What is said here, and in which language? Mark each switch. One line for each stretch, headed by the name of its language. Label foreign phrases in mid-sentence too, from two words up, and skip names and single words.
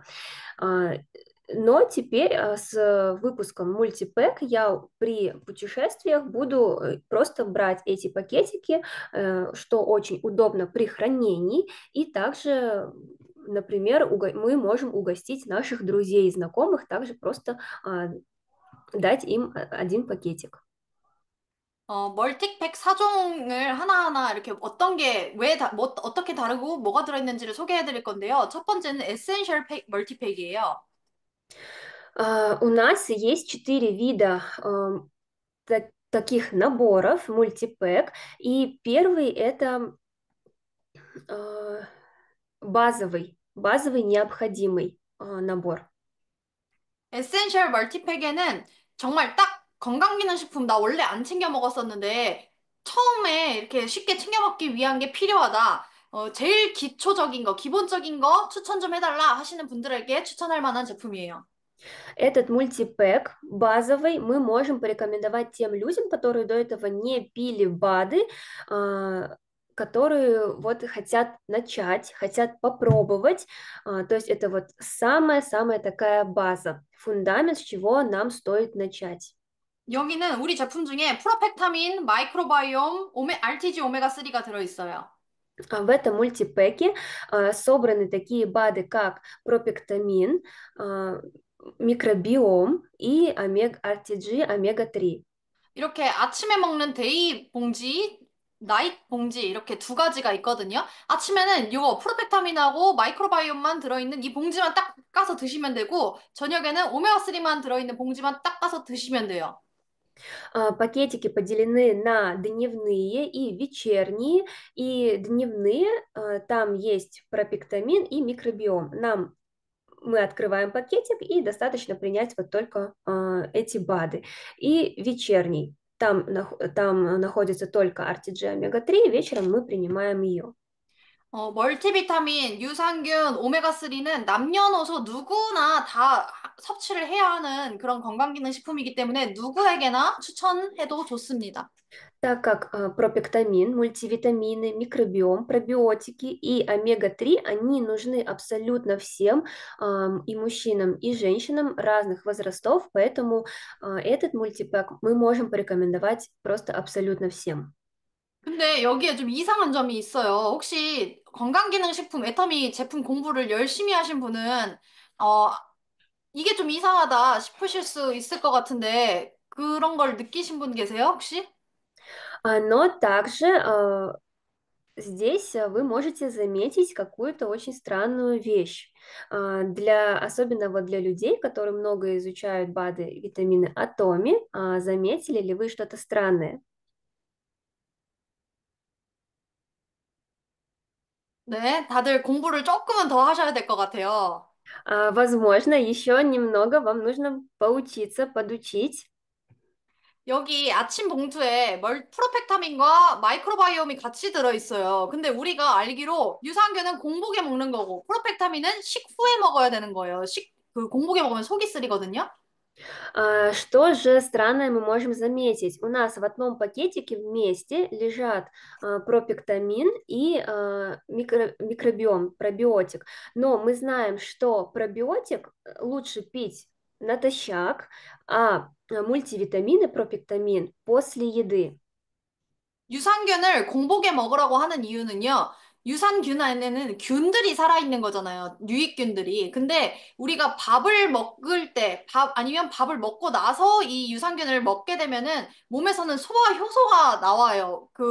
Russian: Но теперь с выпуском мультипэк я при путешествиях буду просто брать эти пакетики, что очень удобно при хранении, и также, например, мы можем угостить наших друзей и знакомых, также просто дать им один пакетик.
Korean: 멀티팩 4종을 하나하나 이렇게 어떤 게, 어떻게 다르고 뭐가 들어있는지를 소개해 드릴 건데요. 첫 번째는 에센셜 팩, 멀티팩이에요.
Russian: У нас есть 4 вида таких наборов, мультипэк, и первый это э, базовый необходимый набор.
Korean: 에센셜 멀티팩에는 정말 딱 건강기능식품 나 원래 안 챙겨 먹었었는데 처음에 이렇게 쉽게 챙겨 먹기 위한 게 필요하다. 제일 기초적인 거, 기본적인 거 추천 좀 해달라 하시는 분들에게 추천할 만한 제품이에요.
Russian: Этот мультипэк базовый мы можем порекомендовать тем людям, которые до этого не пили БАДы, которые вот хотят начать, хотят попробовать. То есть это вот самая-самая такая база, фундамент, с чего нам стоит начать.
Korean: 여기는 우리 제품 중에 프로펙타민, 마이크로바이옴, RTG 오메가3가 들어있어요.
Russian: В этом мультипэке собраны такие БАДы, как пропектамин, а, микробиом и RTG омега-3.
Korean: 이렇게 아침에 먹는 데이 봉지, 나잇 봉지 이렇게 두 가지가 있거든요. 아침에는 이거 프로펙타민하고 마이크로바이옴만 들어있는 이 봉지만 딱 까서 드시면 되고 저녁에는 오메가3만 들어있는 봉지만 딱 까서 드시면 돼요.
Russian: Пакетики поделены на дневные и вечерние. И дневные, там есть пропектамин и микробиом. Мы открываем пакетик и достаточно принять вот только эти БАДы. И вечерний, там находится только RTG омега-3, вечером мы принимаем ее.
Korean: 멀티비타민, 유산균, 오메가3는 남녀노소 누구나 다 섭취를 해야 하는 그런 건강기능식품이기 때문에 누구에게나 추천해도 좋습니다.
Russian: Так как пропектамин, мультивитамины, микробиом, пробиотики и омега-3, они нужны абсолютно всем, и мужчинам, и женщинам разных возрастов, поэтому этот мультипак мы можем порекомендовать просто абсолютно всем.
Korean: 근데 여기에 좀 이상한 점이 있어요. 혹시 건강기능식품 애터미 제품 공부를 열심히 하신 분은 어, 이게 좀 이상하다 싶으실 수 있을 것 같은데 그런 걸 느끼신 분 계세요, 혹시?
Russian: Но также здесь вы можете заметить какую-то очень странную вещь. Особенно вот для людей, которые много изучают БАДы, витамины Атоми, заметили ли вы что-то странное?
Korean: 네, 다들 공부를 조금은 더 하셔야 될 것 같아요.
Russian: Возможно, еще немного вам нужно поучиться, подучить.
Korean: 여기 아침 봉투에 프로펙타민과 마이크로바이옴이 같이 들어있어요. 근데 우리가 알기로 유산균은 공복에 먹는 거고 프로펙타민은 식후에 먹어야 되는 거예요. 그 공복에 먹으면 속이 쓰리거든요.
Russian: Что же странное мы можем заметить? У нас в одном пакетике вместе лежат пропектамин и микробиом, пробиотик. Но мы знаем, что пробиотик лучше пить натощак, а мультивитамины, пропектамин после еды.
Korean: 유산균을 공복에 먹으라고 하는 이유는요. 유산균 안에는 균들이 살아있는 거잖아요. 유익균들이. 근데 우리가 밥을 먹을 때, 아니면 밥을 먹고 나서 이 유산균을 먹게 되면은 몸에서는 소화 효소가 나와요.